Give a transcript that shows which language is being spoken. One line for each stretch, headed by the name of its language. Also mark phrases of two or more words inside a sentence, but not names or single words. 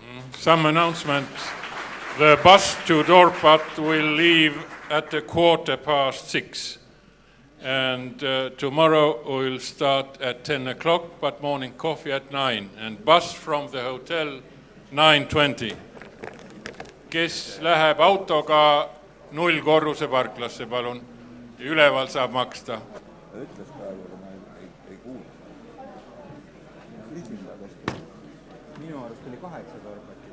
English: Some announcements. The bus to Dorpat will leave at 6:15. And tomorrow we'll start at 10 o'clock, but morning coffee at 9. And bus from the hotel 9:20.
Estonian: Kes läheb autoga 0 korruse parklasse, palun. Üleval saab maksta. Ütles praegu, aga ma ei kuule. Minu arust oli 8 Dorpatis.